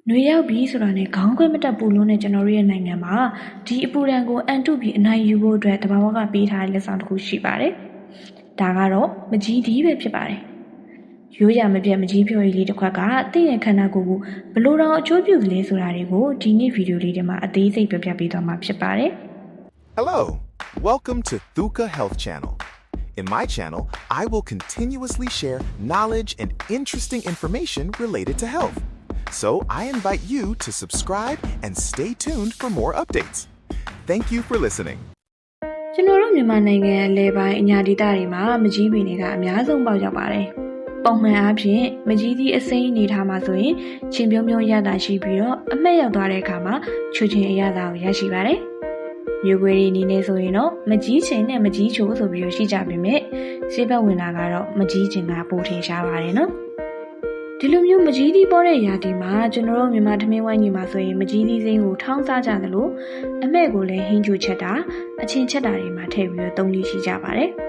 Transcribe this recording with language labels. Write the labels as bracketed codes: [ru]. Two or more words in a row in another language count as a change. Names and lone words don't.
[my] နွေရောက်ပြီဆိုတာနဲ့ခေါင်းခွဲမတက်ပူလုံးနဲ့ကျွန်တော်တို့ရဲ့နိုင်ငံမှာဒီအပူဒဏ်ကိုအန်တုပြီးအနိုင်ယူဖို့အတွက်တဘာဝကပေးထားတဲ့လက်ဆောင်တစ်ခုရှိပါတယ်။ဒါကတော့မကြီးသီးပဲဖြစ်ပါတယ်။ရိုးရာမပြတ်မကြီးဖြော်ရည်လေးတစ်ခွက်ကတင့်ရဲ့ခန္ဓာကိုယ်ကိုဘလို့တောင်အကျိုးပြုသလဲဆိုတာတွေကိုဒီနေ့ဗီဒီယိုလေးထဲမှာအသေးစိတ်ပြောပြပေးသွားမှာဖြစ်ပါတယ်။ [en] Hello, welcome to Thuka Health Channel. In my channel, I will continuously share knowledge and interesting information related to health. So I invite you to subscribe and stay tuned for more updates. Thank you for listening. [my] ကျွန်တော်တို့မြန်မာနိုင်ငံရဲ့လေပိုင်းအညာဒေသတွေမှာမကြီးပင်တွေကအများဆုံးပေါက်ရောက်ပါတယ်။ပုံမှန်အားဖြင့်မကြီးသီးအစိမ်း အနေထားမှာဆိုရင်ချင်းပြုံးပြုံးရတာရှိပြီးတော့အမှတ်ရောက်သွားတဲ့အခါမှာချွချင်းအရသာကိုရရှိပါတယ်။မျိုးကွေးတွေအနေနဲ့ဆိုရင်တော့မကြီးချင်းနဲ့မကြီးချိုဆိုပြီးတော့ရှိကြပေမဲ့ဆေးဘက်ဝင်တာကတော့မကြီးချင်းကပိုထင်ရှားပါတယ်နော်။ဒီလိုမျိုးမကြီးသီးပေါ်တဲ့ရာသီမှာကျွန်တော်တို့မြန်မာထမင်းဝိုင်းကြီးမှာဆိုရင်မကြီးသီးစိမ်းကိုထောင်းစားကြသလိုအမဲ့ကိုလည်းဟင်းချိုချက်တာအချင်းချက်တာတွေမှာထည့်ပြီးတော့သုံးလေးရှိကြပါတယ်